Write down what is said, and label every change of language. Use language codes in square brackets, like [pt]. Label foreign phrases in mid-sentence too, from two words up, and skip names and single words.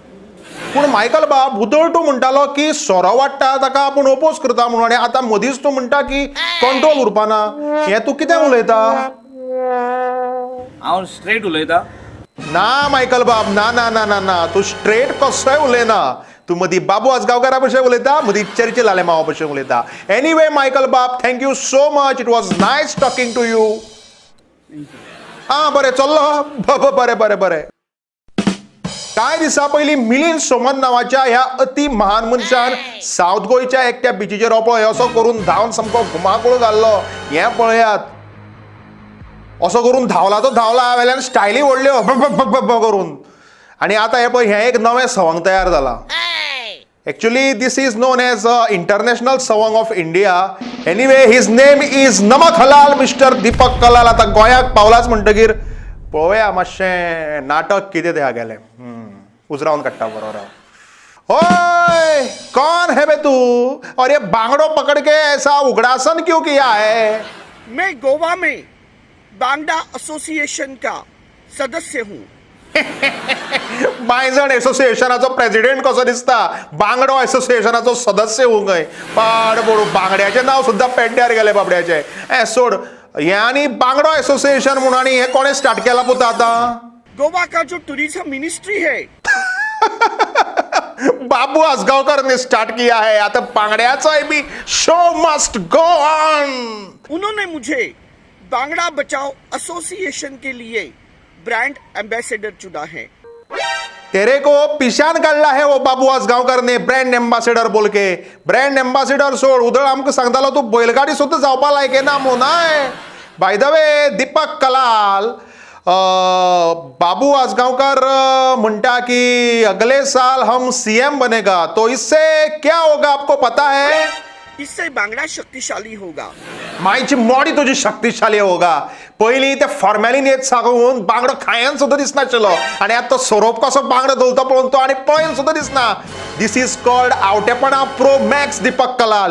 [kok] पूण मायकल बाब, उदळ तूं म्हणटालो की सोरो वाडटा ताका आपूण ओपोज करता म्हणून, आनी आतां मदींच तूं म्हणटा की कंट्रोल उरपाना. हें तूं कितें उलयता? हांव स्ट्रेट उलयता. ना मायकल बाब, ना तूं स्ट्रेट कसोय उलयना. तूं मदीं बाबू आजगांवकारा भशेन उलयता, मदीं चर्ची लाले मावा भशेन उलयता. एनिवे मायकल बाब, [en] Thank you so much. It was nice talking to you. [kok] बरें चल्लो. बरें. कांय दिसा पयलीं मिलिंद सोमन नांवाच्या ह्या अति महान मनशान सावथ गोंयच्या एकट्या बिचीचेर हो पळय असो करून धांवन सामको घुमाकूळ घाल्लो. हें पळयात. असो करून धावला तो धावला वेल्यान स्टायली व्हडल्यो करून आणि आता हे पळय हें एक नवें सवंग तयार जाला. [en] Actually, this is known as International Song of India. Anyway, his name is Namak Halal, Mr. Deepak Kalal. [kok] आता गोंयाक पावलाच म्हणटकीर पळोवया मातशें नाटक कितें तें हागेलें. उजरावन काडटा बरोबर. [hi] ओय कौन है बे तू और ये बांगड़ो पकड़ के ऐसा उग्रासन क्यों किया है? मैं गोवा में बांग्ला एसोसिएशन का सदस्य हूँ. [kok] मायजण एसोसिएशनाचो प्रेसिडेंट कसो दिसता, बांगडो एसोसिएशनाचो सदस्य होऊंक पाड पडू बांगड्याचें नांव सुद्दां पेड्ड्यार गेलें बाबड्याचें. सोड हें आनी बांगडो एसोसिएशन म्हणून आनी हें कोणें स्टार्ट केलां पुता आतां? [hi] गोवा का जो टूरिज्म मिनिस्ट्री है बाबू आसगांवकर ने स्टार्ट किया है. [kok] आता बांगड्याचा भी [en] show must go on. [hi] उन्होंने मुझे बांग्ला बचाओ एसोसिएशन के लिए [en] brand ambassador [hi] चुना है. तेरे को [kok] पिशान काढला [hi] है वो बाबू आसगांवकर ने [en] brand ambassador [hi] बोल के. [en] brand ambassador [kok] सोड उदळ आमकां सांगतालो तू बैलगाडी सुद्दां जावपा लायके ना म्हणून. [en] by the way [kok] दीपक कलाल बाबू आसगांवकर म्हणता कि [hi] अगले साल हम सीएम बनेगा तो इससे क्या होगा आपको पता है? इससे बांग्ला शक्तिशाली होगा. [kok] मायची मॉडी तुझी [hi] शक्तिशाली होगा. [kok] पयलीं ते फॉर्मॅलिन येत सांगून बांगडो खायन सुद्दां दिसनाशिल्लो आणि आता तो सोरोप कसो बांगडो दवरता पळोवन तो आनी पळयन सुद्दां दिसना. [en] this is called आवटेपणा pro max दीपक कलाल.